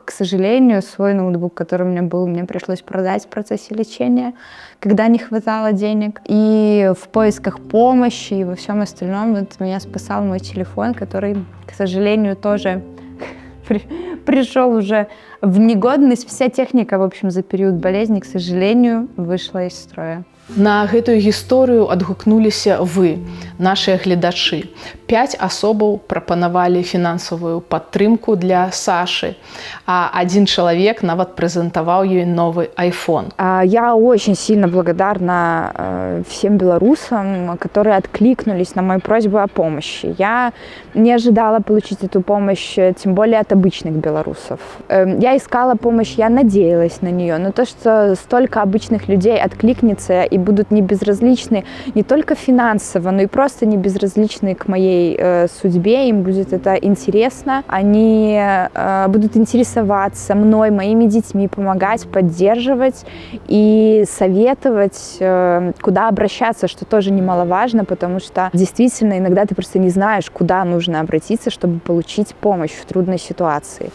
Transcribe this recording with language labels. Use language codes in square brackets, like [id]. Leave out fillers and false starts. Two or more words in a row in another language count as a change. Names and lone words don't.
[ru] К сожалению, свой ноутбук, который у меня был, мне пришлось продать в процессе лечения, когда не хватало денег. И в поисках помощи и во всем остальном вот меня спасал мой телефон, который, к сожалению, тоже пришел уже в негодность. Вся техника, в общем, за период болезни, к сожалению, вышла из строя. [be] На гэтую гісторыю адгукнуліся вы, нашыя гледачы. 5 асобаў прапанавалі фінансавую падтрымку для Сашы, а один чалавек нават прэзентаваў ёй новы iPhone. [ru] Я очень сильно благодарна всем белорусам, которые откликнулись на мою просьбу о помощи. Я не ожидала получить эту помощь, тем более от обычных белорусов. Я искала помощь, я надеялась на нее, но то, что столько обычных людей откликнется и будут не безразличны не только финансово, но и просто не безразличны к моей судьбе, им будет это интересно, они будут интересоваться мной, моими детьми, помогать, поддерживать и советовать, куда обращаться, что тоже немаловажно, потому что действительно иногда ты просто не знаешь, куда нужно обратиться, чтобы получить помощь в трудной ситуации.